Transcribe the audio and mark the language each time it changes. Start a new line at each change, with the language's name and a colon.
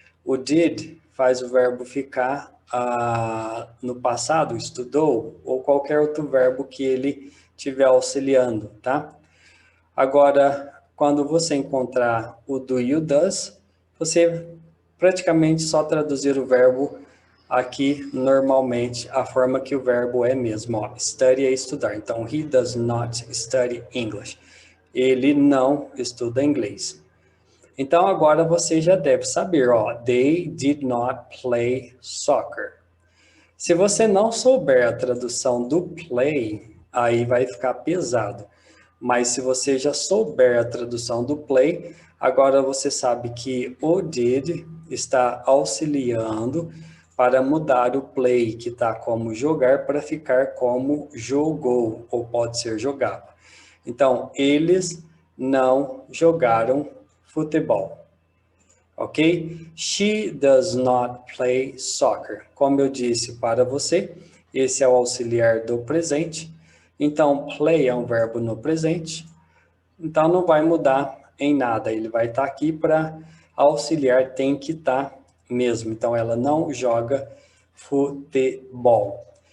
Portuguese: O did faz o verbo ficar no passado, estudou, ou qualquer outro verbo que ele estiver auxiliando, tá? Agora, quando você encontrar o do e o does, você praticamente só traduzir o verbo aqui normalmente, a forma que o verbo é mesmo, ó, study é estudar.
English: Então, he does not study English.
Portuguese: Ele não estuda inglês. Então, agora você já deve saber, ó,
English: they did not play soccer.
Portuguese: Se você não souber a tradução do play, aí vai ficar pesado. Mas se você já souber a tradução do play, agora você sabe que o did está auxiliando para mudar o play, que está como jogar, para ficar como jogou, ou pode ser jogava. Então, eles não jogaram futebol. Ok?
English: She does not play soccer.
Portuguese: Como eu disse para você, esse é o auxiliar do presente. Então, play é um verbo no presente. Então, não vai mudar em nada. Ele vai estar aqui para auxiliar, tem que estar mesmo. Então, ela não joga futebol.